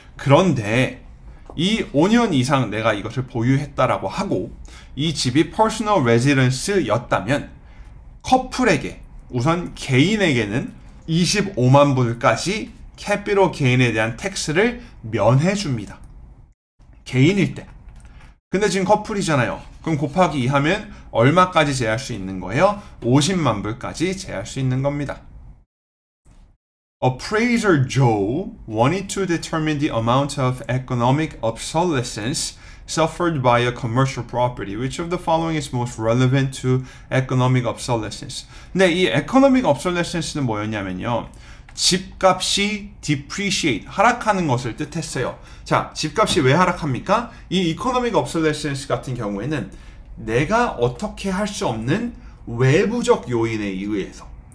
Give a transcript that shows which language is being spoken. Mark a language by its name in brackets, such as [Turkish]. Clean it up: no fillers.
[Korean] 그런데 이 5년 이상 내가 이것을 보유했다라고 하고 이 집이 퍼스널 레지던스였다면 커플에게 우선 개인에게는 25만 불까지 캐피럴 게인에 대한 텍스를 면해 줍니다. 개인일 때. 근데 지금 커플이잖아요. 그럼 곱하기 2 하면 얼마까지 제할 수 있는 거예요? 50만 불까지 제할 수 있는 겁니다. [English] Appraiser Joe wanted to determine the amount of economic obsolescence suffered by a commercial property. Which of the following is most relevant to economic obsolescence? [Korean] 근데 이 economic obsolescence는 뭐였냐면요. 집값이 depreciate, 하락하는 것을 뜻했어요. 자, 집값이 왜 하락합니까? 이 economic obsolescence 같은 경우에는 내가 어떻게 할 수 없는 외부적 요인에 의해서.